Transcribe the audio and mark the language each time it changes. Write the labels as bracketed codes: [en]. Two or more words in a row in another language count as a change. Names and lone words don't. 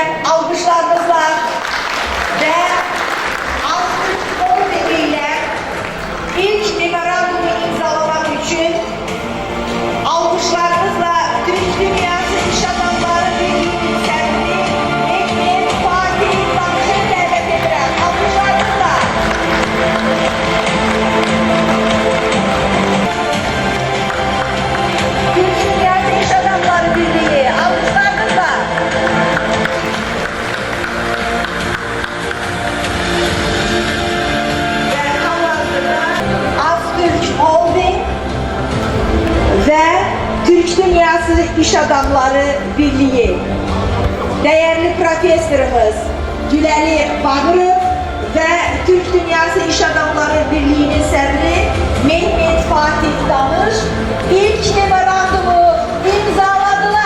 [az] Alqışlarınızla və Aztürk Holdingi ilə ilk memorandumu imzalamaq üçün alqışlarınızla Türk Dünyası İş Adamları Birliği'nin sədri Mehmet Fatih Danış'ı dəvət edirəm. Alqışlarınızla. [tr] Türk Dünyası İş Adamları Birliği, alkışlarınızla. Ve hal-hazırda Aztürk Holding ve Türk Dünyası İş Adamları Birliği, değerli profesörümüz Güləli Bağırov ve Türk Dünyası İş Adamları Birliği'nin sədri Mehmet Fatih Danış ilk memorandumu imzaladılar.